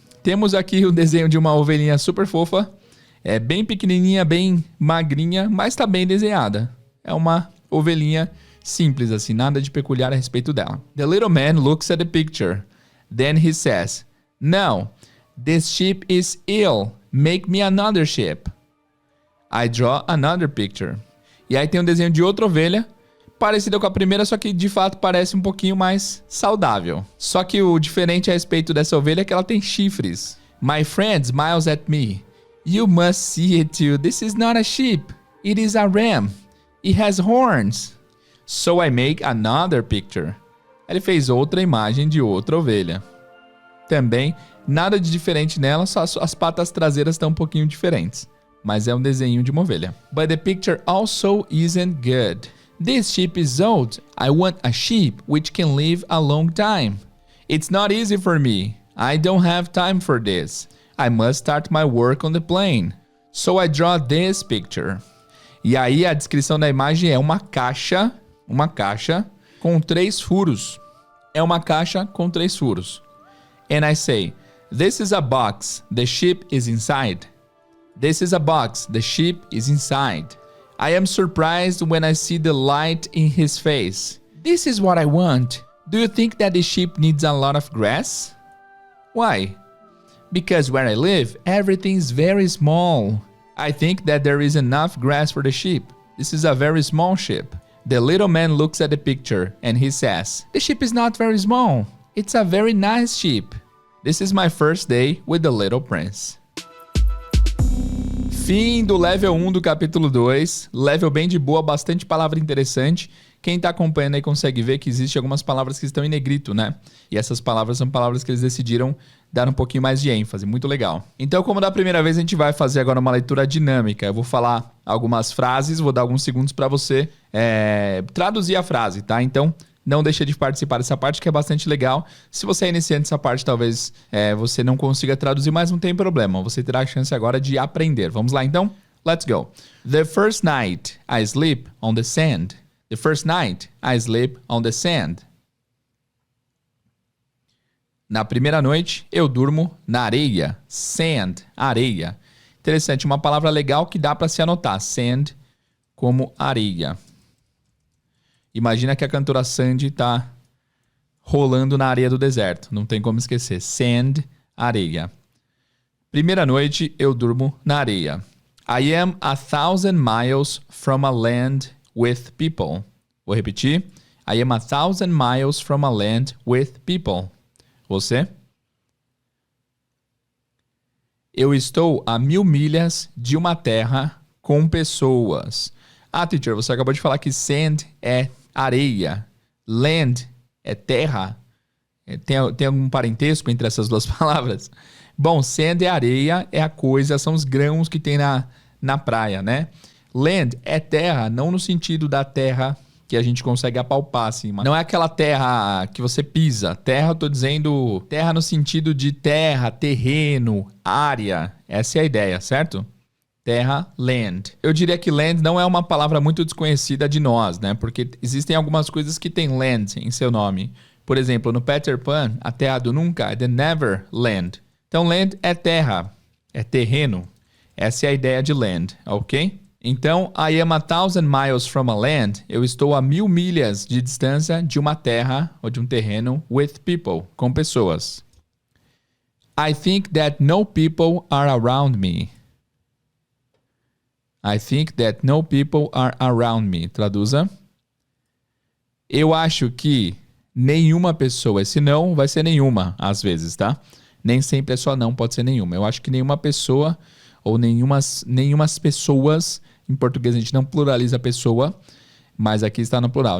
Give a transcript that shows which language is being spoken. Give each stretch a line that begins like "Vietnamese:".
Portuguese: Temos aqui o desenho de uma ovelhinha super fofa. É bem pequenininha, bem magrinha, mas tá bem desenhada. É uma ovelhinha Simples assim, nada de peculiar a respeito dela.
English: The little man looks at the picture. Then he says, "No, this ship is ill. Make me another ship." I draw another picture.
Portuguese: E aí tem um desenho de outra ovelha, parecida com a primeira, só que de fato parece um pouquinho mais saudável. Só que o diferente a respeito dessa ovelha é que ela tem chifres.
English: My friend smiles at me. You must see it too. This is not a sheep. It is a ram. It has horns. So I make another picture.
Portuguese: Ele fez outra imagem de outra ovelha. Também nada de diferente nela, só as patas traseiras estão um pouquinho diferentes. Mas é um desenho de uma ovelha.
English: But the picture also isn't good. This sheep is old. I want a sheep which can live a long time. It's not easy for me. I don't have time for this. I must start my work on the plane. So I draw this picture.
Portuguese: E aí a descrição da imagem é uma caixa com 3 furos. É uma caixa com 3 furos.
English: And I say, this is a box. The sheep is inside. This is a box. The sheep is inside. I am surprised when I see the light in his face. This is what I want. Do you think that the sheep needs a lot of grass? Why? Because where I live, everything is very small. I think that there is enough grass for the sheep. This is a very small sheep. The little man looks at the picture and he says, the sheep is not very small. It's a very nice sheep. This is my first day with the Little Prince.
Portuguese: Fim do level 1 do capítulo 2. Level bem de boa, bastante palavra interessante. Quem tá acompanhando aí consegue ver que existem algumas palavras que estão em negrito, né? E essas palavras são palavras que eles decidiram dar um pouquinho mais de ênfase. Muito legal. Então, como da primeira vez, a gente vai fazer agora uma leitura dinâmica. Eu vou falar algumas frases, vou dar alguns segundos para você traduzir a frase, tá? Então, não deixa de participar dessa parte que é bastante legal. Se você é iniciante nessa parte, talvez você não consiga traduzir, mas não tem problema. Você terá a chance agora de aprender. Vamos lá, então?
English: Let's go. The first night I sleep on the sand. The first night I sleep on the sand.
Portuguese: Na primeira noite, eu durmo na areia. Sand, areia. Interessante, uma palavra legal que dá para se anotar. Sand como areia. Imagina que a cantora Sandy está rolando na areia do deserto. Não tem como esquecer. Sand, areia. Primeira noite, eu durmo na areia.
English: I am 1,000 miles from a land with people.
Portuguese: Vou repetir.
English: I am 1,000 miles from a land with people.
Portuguese: Você? Eu estou a 1.000 milhas de uma terra com pessoas. Ah, teacher, você acabou de falar que sand é areia. Land é terra. Tem algum parentesco entre essas duas palavras? Bom, sand é areia, é a coisa, são os grãos que tem na praia, né? Land é terra, não no sentido da terra que a gente consegue apalpar, assim. Não é aquela terra que você pisa. Terra, eu tô dizendo terra no sentido de terra, terreno, área. Essa é a ideia, certo? Terra, land. Eu diria que land não é uma palavra muito desconhecida de nós, né? Porque existem algumas coisas que têm land em seu nome. Por exemplo, no Peter Pan, a terra do nunca é the Neverland. Então, land é terra, é terreno. Essa é a ideia de land, ok?
English: Então, I am 1,000 miles from a land.
Portuguese: Eu estou a 1.000 milhas de distância de uma terra ou de um terreno
English: with people,
Portuguese: com pessoas.
English: I think that no people are around me. I think that no people are around me.
Portuguese: Traduza. Eu acho que nenhuma pessoa. Esse não vai ser nenhuma, às vezes, tá? Nem sempre é só não, pode ser nenhuma. Eu acho que nenhuma pessoa ou nenhumas pessoas, em português a gente não pluraliza pessoa, mas aqui está no plural.